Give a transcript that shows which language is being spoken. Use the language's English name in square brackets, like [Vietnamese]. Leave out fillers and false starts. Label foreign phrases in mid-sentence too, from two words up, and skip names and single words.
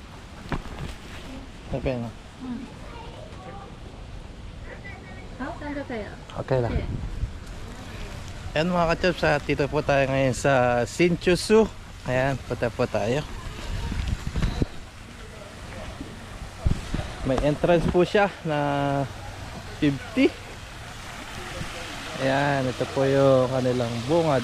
[Filipino] Okay na. [Chinese] 好，这样就可以了。 [Filipino] Okay lang. Ayan mga kachaps, dito po tayo ngayon sa Sinchusu. Ayan, punta po tayo. May entrance po siya na 50. Ayan, ito po yung kanilang bungad.